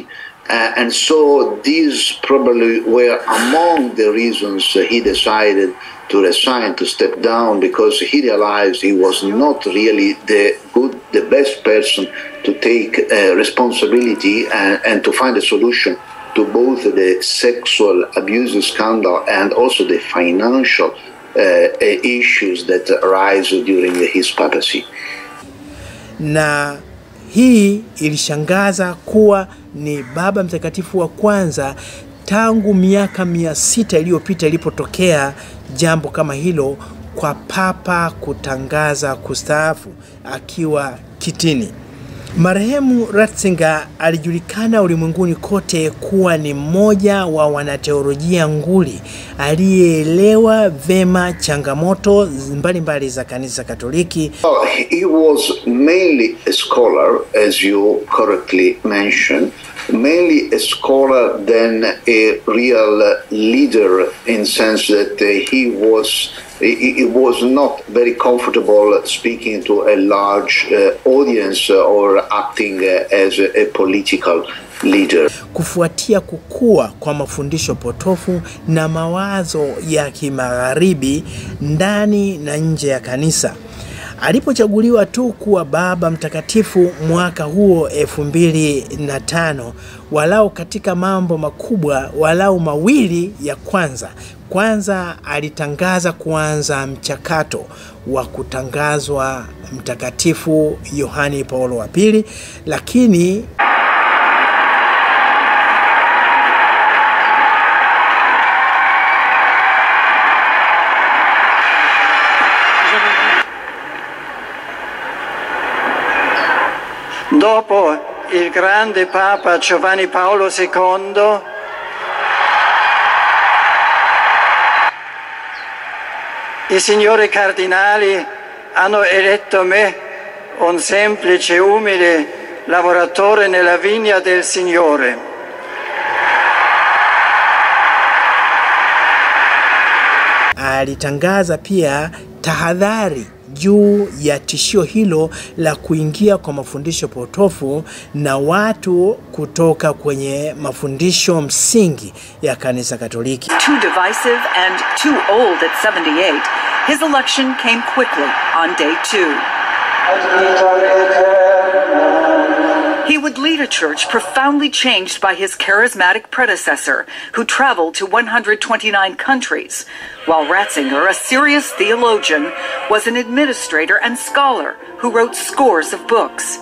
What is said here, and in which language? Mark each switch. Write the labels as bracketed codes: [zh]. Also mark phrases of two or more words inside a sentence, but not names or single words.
[en] And so these probably were among the reasons he decided to resign, to step down, because he realized he was not really the best person to take responsibility and to find a solution to both the sexual abuse scandal and also the financial issues that arise during his papacy. [sw] Na hii ilishangaza kuwa ni Baba Mtakatifu wa kwanza tangu miaka 600 iliyopita ilipotokea jambo kama hilo kwa Papa kutangaza kustaafu akiwa kitini. Marehemu Ratzinger alijulikana ulimwenguni kote kuwa ni mmoja wa wanateolojia nguli aliyeelewa vema changamoto mbalimbali za Kanisa Katoliki. [en] He was mainly a scholar, as you correctly mentioned, mainly a scholar than a real leader, in sense that he was not very comfortable speaking to a large audience or acting as a political leader. [sw] Kufuatia kukua kwa mafundisho potofu na mawazo ya kimagharibi ndani na nje ya kanisa, alipochaguliwa tu kuwa Baba Mtakatifu mwaka huo 2005, walau katika mambo makubwa walau mawili ya kwanza alitangaza kuanza mchakato wa kutangazwa Mtakatifu Yohane Paulo wa pili, lakini [it] Dopo il grande Papa Giovanni Paolo II, i signori cardinali hanno eletto me, un semplice, umile lavoratore nella vigna del Signore. [sw] Alitangaza pia tahadhari juu ya tishio hilo la kuingia kwa mafundisho potofu na watu kutoka kwenye mafundisho msingi ya Kanisa Katoliki. [en] Too divisive and too old at 78, his election came quickly on day 2. He would lead a church profoundly changed by his charismatic predecessor, who traveled to 129 countries, while Ratzinger, a serious theologian, was an administrator and scholar who wrote scores of books.